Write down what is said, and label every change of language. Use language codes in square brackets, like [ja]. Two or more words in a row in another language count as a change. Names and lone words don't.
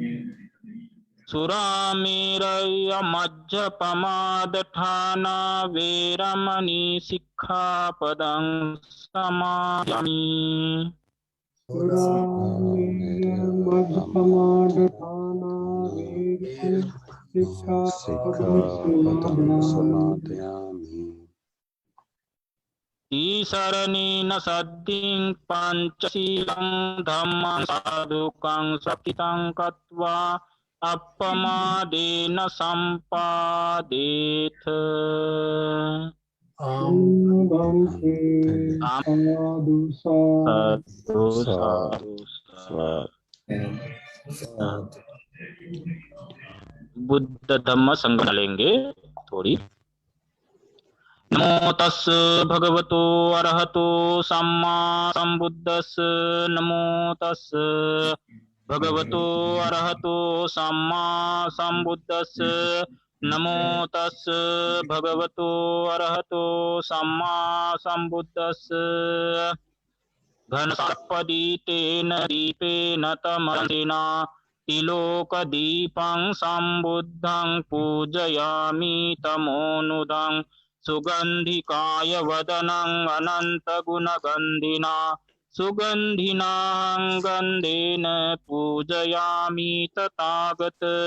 [pi] सुरामेरयमज्जपमादठाना वेरमणि सिक्खापदं समाधियामि सिक्खापदं समादयामि ईशरणेन सद्दिं पञ्चशीलं धम्मं साधुकं सतितं कृत्वा अपमादेन सम्पादेथ साधु साधु बुद्ध धम्म संग [hi] लेंगे थोड़ी। [pi] नमो तस् भगवतो अरहतो सम्मा सम्बुद्धस्स नमो तस् भगवतो अरहतो सम्मा सम्बुद्धस्स नमो तस् भगवतो अरहतो सम्मा सम्बुद्धस्स घनसर्पदीतेन दीपेन तमसेन तिलोकदीपं सम्बुद्धं पूजयामि तमोनुदं सुगन्धिकाय वदनं अनन्तगुणगन्धिना सुगन्धिनां गन्धेन पूजयामि तथागत